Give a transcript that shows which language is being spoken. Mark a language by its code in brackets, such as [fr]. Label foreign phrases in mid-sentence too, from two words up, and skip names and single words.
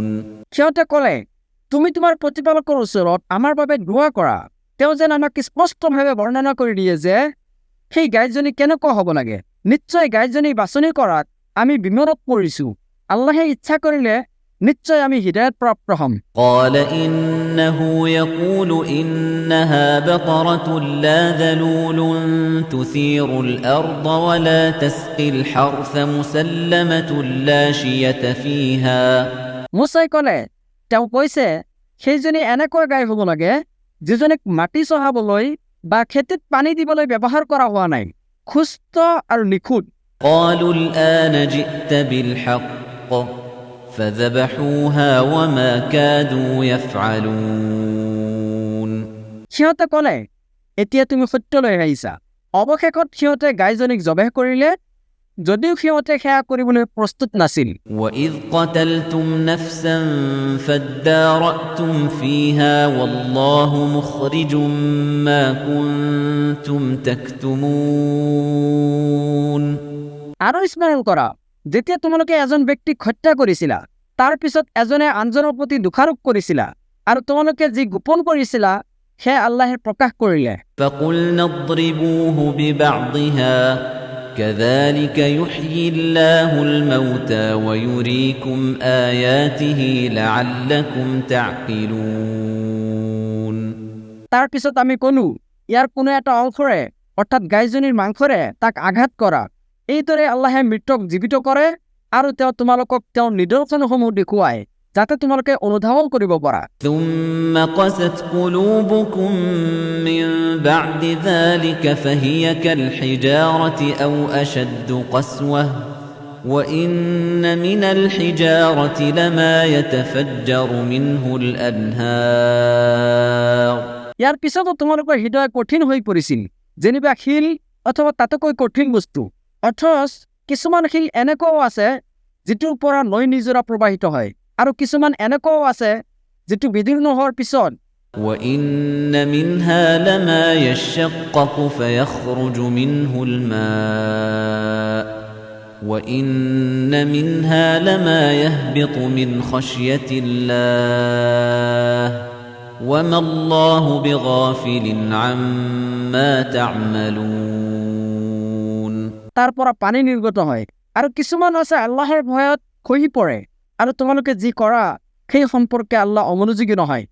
[as] সিহঁতে ক'লে তুমি তোমাৰ প্ৰতিপালকৰ ওচৰত আমাৰ বাবে দোৱা কৰা তেওঁ যেন আমাক স্পষ্টভাৱে বৰ্ণনা কৰি দিয়ে যে সেই গাইজনী কেনেকুৱা হ'ব লাগে নিশ্চয় গাইজনী বাছনি কৰাত আমি বিমৰত পৰিছো আল্লাহে ইচ্ছা কৰিলে নিশ্চয় আমি হিদায়াত প্ৰাপ্ত হ'ম [ar] قال إنه يقول إنها بقرة لا ذلول تثير الأرض ولا تسقي الحرث مسلمة لا شية فيها [as] মুছাই ক'লে তেওঁ কৈছে সেইজনী এনেকুৱা গাই হ'ব লাগে যিজনীক মাটি চহাবলৈ বা খেতিত পানী দিবলৈ ব্যৱহাৰ কৰা হোৱা নাই সুস্থ আৰু নিখুঁত [ar] قالوا الآن جئت بالحق فذبحوها وما كادوا يفعلون [as] সিহঁতে ক'লে এতিয়া তুমি সত্য লৈ আহিছা অৱশেষত সিহঁতে গাইজনীক জবাহ কৰিলে যদিও সিহঁতে সেয়া কৰিবলৈ প্ৰস্তুত নাছিল [ar] وإذ قتلتم نفسا فادارأتم فيها والله مخرج ما كنتم تكتمون [as] আৰু স্মৰণ কৰা যেতিয়া তোমালোকে এজন ব্যক্তিক হত্যা কৰিছিলা তাৰ পিছত এজনে আনজনৰ প্ৰতি দোষাৰোপ কৰিছিলা আৰু তোমালোকে যি গোপন কৰিছিলা সেয়া আল্লাহে প্ৰকাশ কৰিলে [ar] فقلنا اضربوه ببعضها كذلك يحيي الله الموتى ويريكم آياته لعلكم تعقلون [as] তাৰ পিছত আমি ক'লো ইয়াৰ কোনো এটা অংশৰে অৰ্থাৎ গাইজনীৰ মাংসৰে তাক আঘাত কৰা এইদৰে আল্লাহে মৃতক জীৱিত কৰে আৰু তেওঁ তোমালোকক তেওঁৰ নিদৰ্শনসমূহ দেখুৱায় যাতে তোমালোকে অনুধাৱন কৰিব পাৰা [ar] ثم قست قلوبكم من بعد ذلك فهي كالحجارة أو أشد قسوة وإن من الحجارة لما يتفجر منه الأنهار [as] ইয়াৰ পিছতো তোমালোকৰ হৃদয় কঠিন হৈ পৰিছিল যেনিবা শিল অথবা তাতকৈ কঠিন বস্তু অথচ কিছুমান শিল এনেকুৱাও আছে যিটোৰ পৰা নৈ নিজৰা প্ৰবাহিত হয় আৰু কিছুমান এনেকুৱাও আছে যিটো বিদীৰ্ণ হোৱাৰ পিছত [ar] وإن منها لما يشقق فيخرج منه الماء وإن منها لما يهبط من خشية الله وما الله بغافل عما تعملون [as] তাৰ পৰা পানী নিৰ্গত হয় আৰু কিছুমান আছে আল্লাহৰ ভয়ত খহি পৰে আৰু তোমালোকে যি কৰা সেই সম্পৰ্কে আল্লাহ অমনোযোগী নহয়